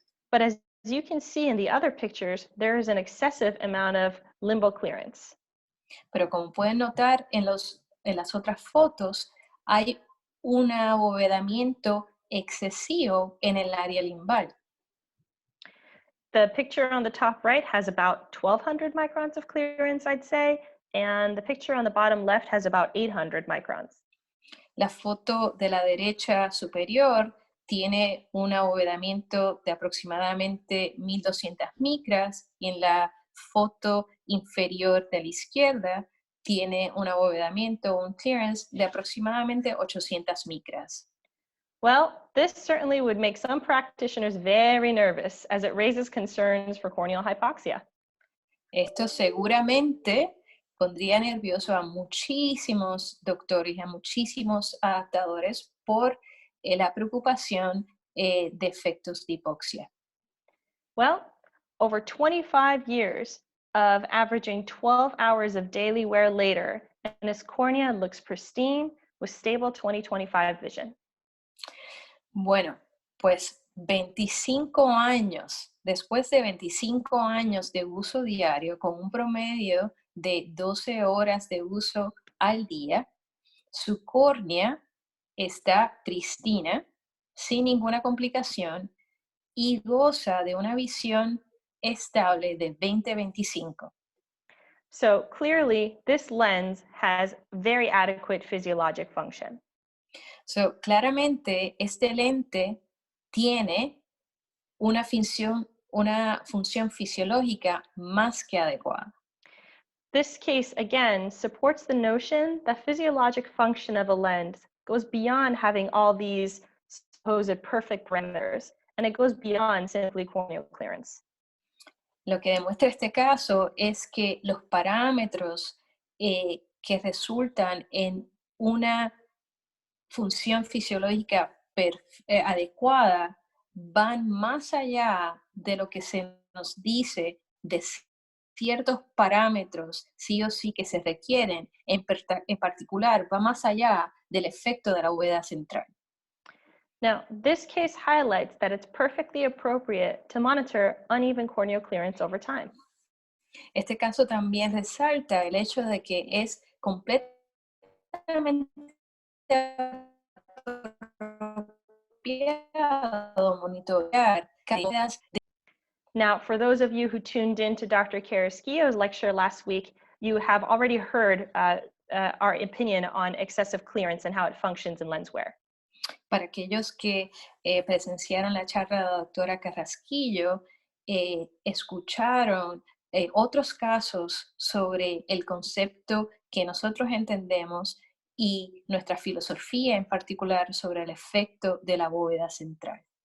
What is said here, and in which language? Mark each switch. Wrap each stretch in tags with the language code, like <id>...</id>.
<en>But as you can see in the other pictures, there is an excessive amount of limbal clearance.</en> <es>Pero como pueden notar en las otras fotos, hay un abovedamiento excesivo en el área limbal.</es> <en>The picture on the top right has about 1,200 microns of clearance, I'd say, and the picture on the bottom left has about 800 microns.</en> <es>La foto de la derecha superior tiene un abovedamiento de aproximadamente 1200 micras y en la foto inferior de la izquierda tiene un abovedamiento, un clearance de aproximadamente 800 micras.</es> <en>Well, this certainly would make some practitioners very nervous as it raises concerns for corneal hypoxia.</en> <es>Esto seguramente pondría nervioso a muchísimos doctores y a muchísimos adaptadores por la preocupación de efectos de hipoxia.</es> <en>Well, over 25 years of averaging 12 hours of daily wear later, and his cornea looks pristine with stable 20/25 vision.</en> <es>Bueno, pues 25 años, después de 25 años de uso diario, con un promedio de 12 horas de uso al día, su córnea está pristina, sin ninguna complicación y goza de una visión estable de 20/25.</es> <en>So clearly, this lens has very adequate physiologic function.</en> <es>So, claramente, este lente tiene una función fisiológica más que adecuada.</es> <en>This case, again, supports the notion that physiologic function of a lens goes beyond having all these supposed perfect parameters, and it goes beyond simply corneal clearance.</en> <es>Lo que demuestra este caso es que los parámetros que resultan en una función fisiológica adecuada van más allá de lo que se nos dice de ciertos parámetros sí o sí que se requieren, en particular va más allá del efecto de la bóveda central.</es> <en>Now, this case highlights that it's perfectly appropriate to monitor uneven corneal clearance over time.</en> <es>Este caso también resalta el hecho de que es completamente apropiado monitorear caídas.</es> <en>Now, for those of you who tuned in to Dr. Carrasquillo's lecture last week, you have already heard our opinion on excessive clearance and how it functions in lens wear.</en> <es>Para aquellos que presenciaron la charla de la doctora Carrasquillo, escucharon otros casos sobre el concepto que nosotros entendemos y nuestra filosofía en particular sobre el efecto de la bóveda central.</es>